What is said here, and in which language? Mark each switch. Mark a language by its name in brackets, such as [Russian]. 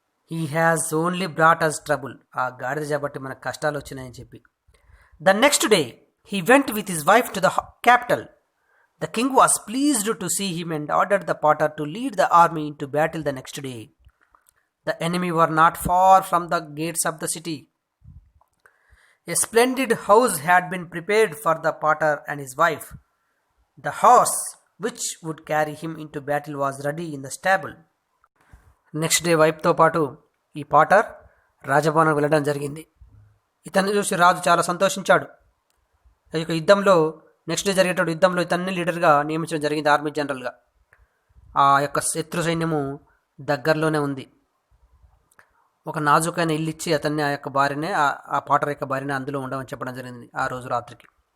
[English] he has only brought us trouble, [Telugu] ఆ గాడిద కాబట్టి మనకు కష్టాలు వచ్చినాయని చెప్పి. [English] The next day he went with his wife to the capital. The king was pleased to see him and ordered the potter to lead the army into battle the next day. The enemy were not far from the gates of the city. A splendid house had been prepared for the potter and his wife. The horse which would carry him into battle was ready in the stable. [Telugu] Next day వైఫ్తో పాటు ఈ Potter రాజభవనం వెళ్ళడం జరిగింది. ఇతన్ని చూసి రాజు చాలా సంతోషించాడు. ఈ యొక్క యుద్ధంలో నెక్స్ట్ డే జరిగేటువంటి యుద్ధంలో ఇతన్ని లీడర్గా నియమించడం జరిగింది, ఆర్మీ జనరల్గా. ఆ యొక్క శత్రు సైన్యము దగ్గరలోనే ఉంది. ఒక నాజుకైన ఇల్లు ఇచ్చి అతన్ని ఆ యొక్క భార్యనే, ఆ పాటర్ యొక్క భార్యనే అందులో ఉండమని చెప్పడం జరిగింది ఆ రోజు రాత్రికి.